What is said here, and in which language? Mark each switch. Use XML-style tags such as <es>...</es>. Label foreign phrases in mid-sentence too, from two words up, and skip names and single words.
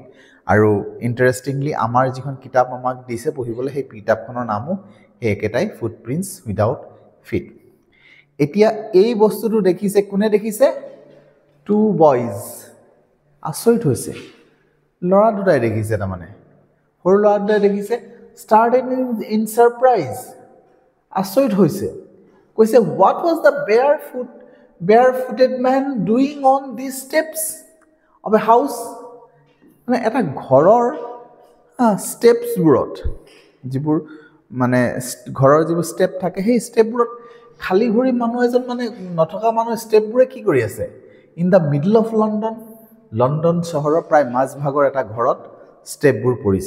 <as>আৰু ইণ্টাৰেষ্টিংলি আমাৰ যিখন কিতাপ আমাক দিছে পঢ়িবলৈ সেই কিতাপখনৰ নামো সেই একেটাই, ফুটপ্ৰিণ্টছ উইদাউট ফিট। এতিয়া এই বস্তুটো দেখিছে কোনে দেখিছে?</as> <en>two boys.</en> <as>আচৰিত হৈছে, ল'ৰা দুটাই দেখিছে, তাৰমানে সৰু ল'ৰা দুটাই দেখিছে।</as> <en>started in surprise,</en> <as>আচৰিত হৈছে। কৈছে</as> <en>what was the barefooted man doing on these steps of a house?</en> <as>মানে এটা ঘৰৰ ষ্টেপছবোৰত, যিবোৰ মানে ঘৰৰ যিবোৰ ষ্টেপ থাকে সেই ষ্টেপবোৰত খালী ভৰি মানুহ এজন, মানে নথকা মানুহ ষ্টেপবোৰে কি কৰি আছে?</as> <en>in the middle of</en> <as>লণ্ডন চহৰৰ প্ৰায় মাজভাগৰ এটা ঘৰত ষ্টেপবোৰ পৰিছে।</as>